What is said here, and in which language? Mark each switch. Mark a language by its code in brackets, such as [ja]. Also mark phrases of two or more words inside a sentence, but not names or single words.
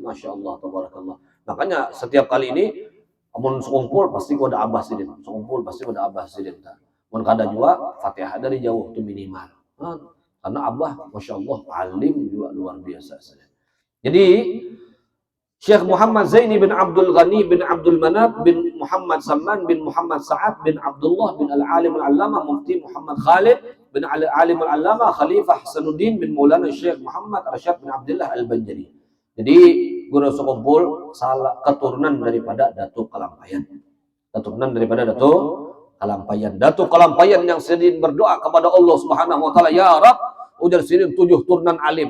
[ar] ما شاء الله تبارك الله. [bjn] Makanya setiap kali ini amun sekumpul pasti ada abah sidin. Sekumpul pasti ada abah sidin. Mun kada juga Fatihah dari jauh itu minimal. Karena abah [ar] ما شاء الله [bjn] alim juga luar biasa. Jadi Syekh Muhammad Zaini bin Abdul Ghani bin Abdul Manaf bin Muhammad Samman bin Muhammad Sa'ad bin Abdullah bin Al-Alim Al-Allamah Mufti Muhammad Khalid bin Al-Alim Al-Allamah Khalifah Hasanuddin bin Maulana Syekh Muhammad Rashad bin Abdullah Al-Banjari. Jadi guru sekumpul salah keturunan daripada Datuk Kalampayan. Datuk Kalampayan yang sering berdoa kepada [ar] الله سبحانه وتعالى يا رب, [bjn] ujar sering 7 turunan alim.